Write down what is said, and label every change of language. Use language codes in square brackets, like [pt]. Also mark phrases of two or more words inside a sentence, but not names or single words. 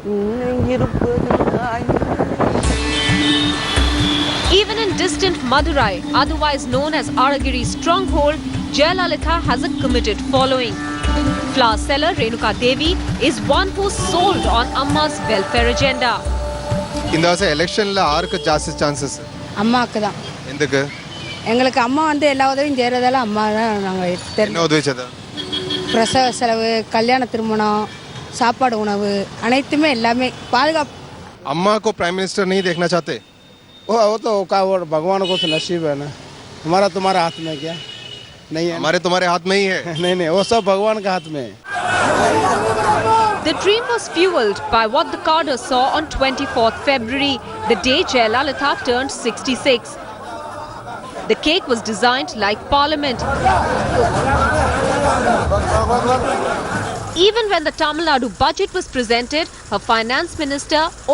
[en] Even in distant Madurai, otherwise known as Aragiri's stronghold, Jayalalitha has a committed following. Flower seller Renuka Devi is one who's sold on Amma's welfare agenda. [ta] இந்த வருஷம் எலெக்ஷன்ல யாருக்கு ஜாஸ்தி சான்சஸ்? அம்மாவுக்கு தான். எதுக்கு? எங்களுக்கு அம்மா வந்து எல்லா உதவியும் செய்கிறதால அம்மா தான் நாங்கள் என்ன உதவி செய்தா? பிரசவ செலவு, கல்யாண திருமணம், சாப்பாடு உணவு அனைத்துமே எல்லாமே பாதுகாப்பு. [hi] अम्मा को [en] prime minister [hi] नहीं देखना चाहते? वो तो भगवान को तो नसीब है ना, हमारा तुम्हारे हाथ में क्या नहीं है। हमारे तुम्हारे हाथ में ही है। नहीं वो सब भगवान के हाथ में है। [en] The dream was fueled by what the cadre saw on 24th February, the day Jayalalitha turned 66. The cake was designed like Parliament. Even when the Tamil Nadu budget was presented, her finance minister O.